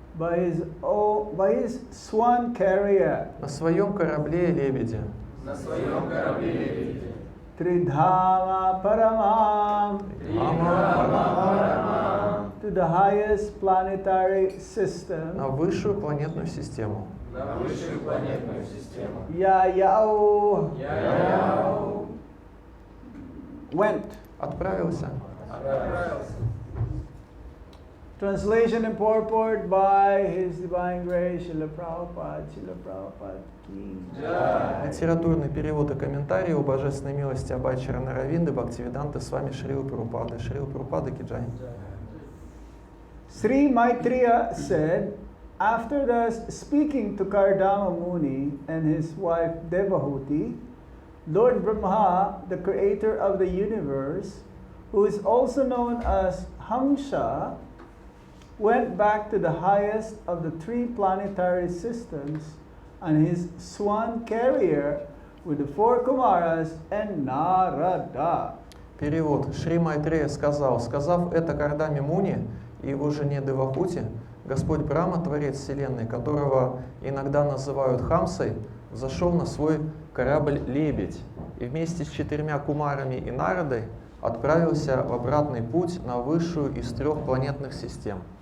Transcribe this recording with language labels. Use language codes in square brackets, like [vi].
[en] By his swan carrier. [ru] на своем корабле лебеди, [sa] Tridhama Paramam. [en] To the highest planetary system. [ru] на высшую планетную систему. [en] Yayao. Went. [ru] Отправился. [en] Translation and purport by His Divine Grace, Srila Prabhupada, Srila Prabhupada ki jai. [ru] Литературный перевод и комментарий о божественной милости Абачара Наравинды, Бхактивиданты, с вами Шрила Прабхупады. Шрила Прабхупада ки джай. [en] Sri Maitreya said, after thus speaking to Kardama Muni and his wife Devahuti, Lord Brahma, the creator of the universe, who is also known as Hamsa, went back to the highest of the three planetary systems on his swan carrier with the four Kumaras and Narada. [ru] Перевод. Шри Майтрея сказал, сказав это Кардаме Муни и его жене Девахути, Господь Брахма, Творец Вселенной, которого иногда называют Хамсой, взошел на свой корабль «Лебедь» и вместе с 4 кумарами и Нарадой отправился в обратный путь на высшую из 3 планетных систем.